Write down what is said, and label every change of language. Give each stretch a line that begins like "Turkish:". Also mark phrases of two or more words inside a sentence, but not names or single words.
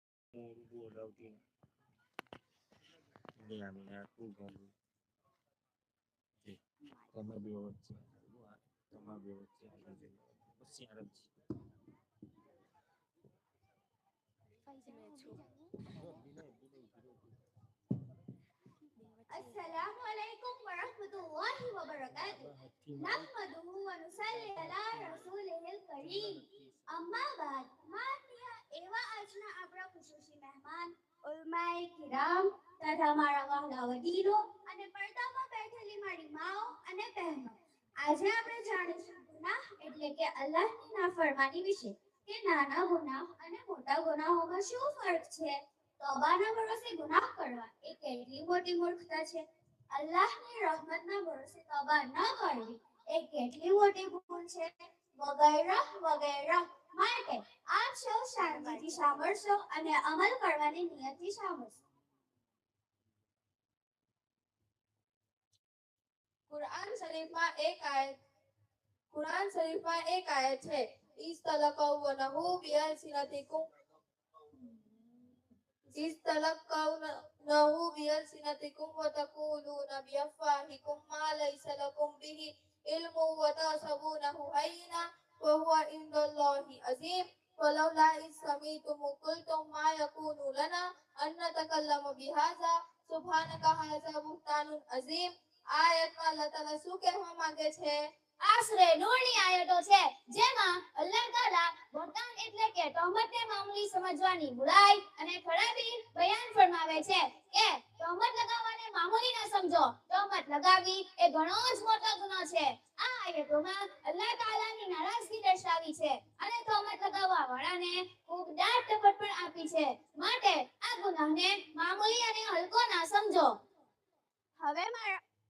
Gujarati: બોલાવતી આમીના ખૂબ ગમે છે. તમે બે વચ્ચે તમારા બે વચ્ચે બસ યાર જ
Arabic: السلام عليكم ورحمة الله وبركاته نحمده ونصلي على رسوله الكريم أما بعد
Gujarati: માનનીય એવા આજના આપણા ખુશૂસી મહેમાન ઉલમાએ કિરામ તથા મારા વહાલા વડીલો અને પડદામાં બેઠેલી મારી માઓ અને બહેનો આજે આપણે જાણીશું ગુનાહ એટલે કે અલ્લાહની નાફરમાની વિશે કે નાના ગુનાહ અને મોટા ગુનાહોમાં શું ફરક છે તોબાના ભરોસે ગુનાહ કરવા એ કેટલી મોટી મૂર્ખતા છે અલ્લાહની રહમતના ભરોસે તોબા ન કરવી એ કેટલી મોટી ભૂલ છે વગેરે વગેરે માટે આપ સૌ શાંતિથી સાંભળશો અને અમલ કરવાની નિયતથી સાંભળશો
Hindi: कुरान शरीफ में एक आयत कुरान शरीफ में एक आयत है
Arabic: إذ تلقونه بألسنتكم وتقولون بأفواهكم ما ليس لكم به علم وتحسبونه هينا وهو عند الله عظيم ولولا إذ سمعتموه قلتم ما يكون لنا أن نتكلم بهذا سبحانك هذا بهتان عظيم
Gujarati: આયતમાં અલ્લાહ તાલા શું કહેવા માંગે છે આશરે નૂરની આયતો છે જેમાં અલ્લાહ તાલા બહતાન એટલે કે તહમતને મામૂલી સમજવાની બુરાઈ અને ખરાબી બયાન ફરમાવે છે કે તહમત લગાવવાને મામૂલી ન સમજો તહમત લગાવવી એ ઘણો જ મોટો ગુનો છે આ આયતોમાં અલ્લાહ તાલાની નારાજગી દર્શાવી છે અને તહમત લગાવવા વાળાને ખૂબ દાટ ટપટ પણ આપી છે માટે આ ગુનાહને મામૂલી અને હલકો ના સમજો હવે મારા